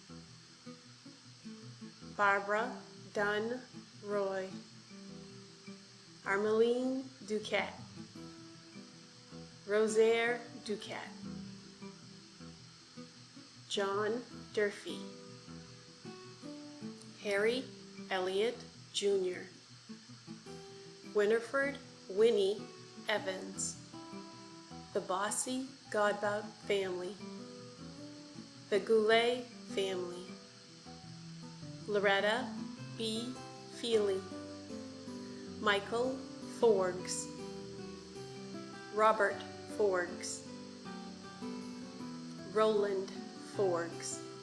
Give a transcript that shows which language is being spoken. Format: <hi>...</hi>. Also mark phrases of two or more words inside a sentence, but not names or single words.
<en>Barbara Dunn Roy. Armeline Duquette. Rosaire Duquette. John Durfee. Harry Elliott Jr. Winifred Winnie Evans. The Bossy Godbout family. The Goulet family. Loretta B. Feely. Michael Forgs. Robert Forgs. Roland Forgs.</en>